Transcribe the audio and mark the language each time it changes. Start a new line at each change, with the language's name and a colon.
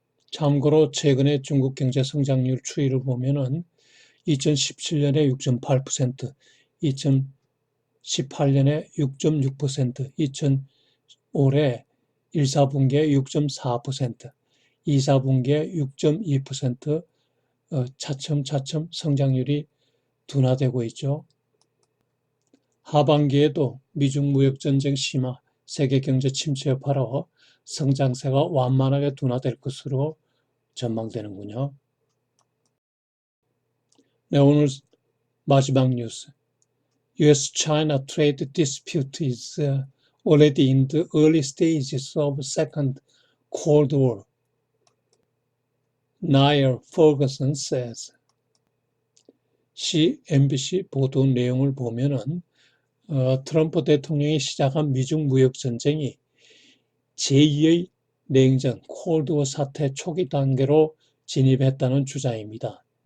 Korean: 참고로 최근에 중국 경제 성장률 추이를 보면은 2017년에 6.8%, 2018년에 6.6%, 올해 1, 4분기에 6.4%, 2, 4분기에 6.2% 차츰차츰 성장률이 둔화되고 있죠. 하반기에도 미중 무역전쟁 심화, 세계 경제 침체 여파로 성장세가 완만하게 둔화될 것으로 전망되는군요. 네, 오늘 마지막 뉴스.
English: US-China trade dispute is already in the early stages of second Cold War. Niall Ferguson says.
Korean: CNBC 보도 내용을 보면은 트럼프 대통령이 시작한 미중 무역 전쟁이 제2의 냉전 콜드워 사태 초기 단계로 진입했다는 주장입니다.